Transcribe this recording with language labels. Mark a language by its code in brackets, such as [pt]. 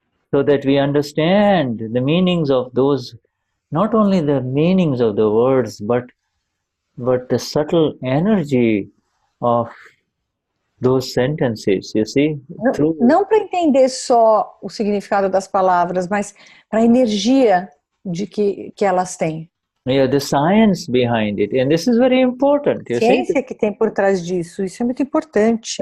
[en] so that we understand the meanings of those, not only the meanings of the words, but the subtle energy of those sentences, you see? [pt] Não para entender só o significado das palavras, mas para a energia de que elas têm. [en] Yeah, the science behind it, and this is very important. You [pt] Ciência [en] see? [pt] que tem por trás disso, isso é muito importante.